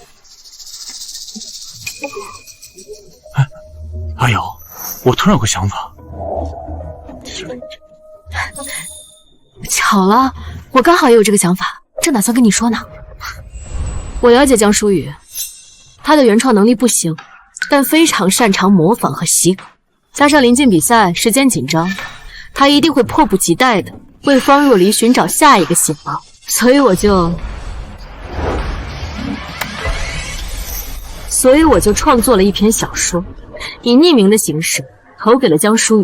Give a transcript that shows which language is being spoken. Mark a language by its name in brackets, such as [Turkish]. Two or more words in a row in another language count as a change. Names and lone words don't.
[Chinese] 阿瑤，我突然有個想法。巧了，我剛好也有這個想法，正打算跟你說呢。我了解江疏雨，他的原創能力不行，但非常擅長模仿和洗稿，加上臨近比賽，時間緊張，他一定會迫不及待的為方若離尋找下一個洗稿，所以我就創作了一篇小說，以匿名的形式投給了江疏雨。